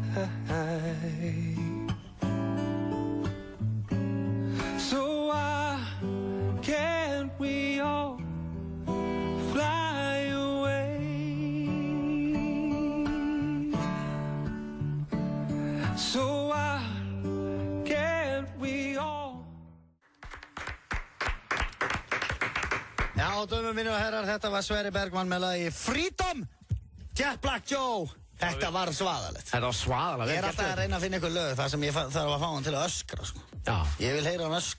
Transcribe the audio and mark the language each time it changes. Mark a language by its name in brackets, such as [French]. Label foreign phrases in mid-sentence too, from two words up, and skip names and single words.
[English] So why can't we all fly away? So why can't we all? [Icelandic] Já, dömum mínu og herrar, þetta var Sverri Bergmann með lagi Freedom, Jack Black Joe. Þetta var svaðalegt. Þetta var svaðalegt. Ég er alltaf að reyna að finna ykkur lög þar sem ég þarf að fá hann til að öskra, sko. Já. Ég vil heyra hann öskra.